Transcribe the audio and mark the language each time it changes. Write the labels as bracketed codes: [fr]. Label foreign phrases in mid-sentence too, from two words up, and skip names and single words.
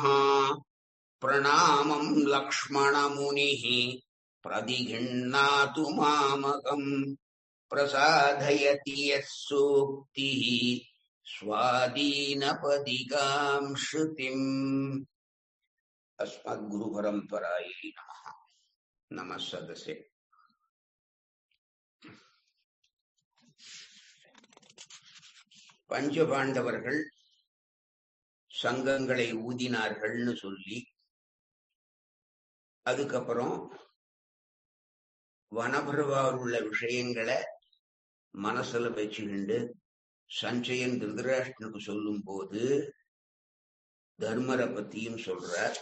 [sa] प्रणामम् लक्ष्मणमुनिः प्रतिगृह्णातु मामकम् प्रसादयति यः सूक्तिः स्वाधीनपदिकाम् श्रुतिम्। अस्मद्गुरुपरम्परायै नमः। नमः सदसे। [ta] பஞ்சபாண்டவர்கள் சங்கங்களை ஊதினார்கள்னு சொல்லி, அதுக்கப்புறம் வனபிரபாவில் உள்ள விஷயங்களை மனசுல வச்சுக்கிண்டு சஞ்சயன் திருதராஷ்டனுக்கு சொல்லும் போது தர்மரை பத்தியும் சொல்றார்.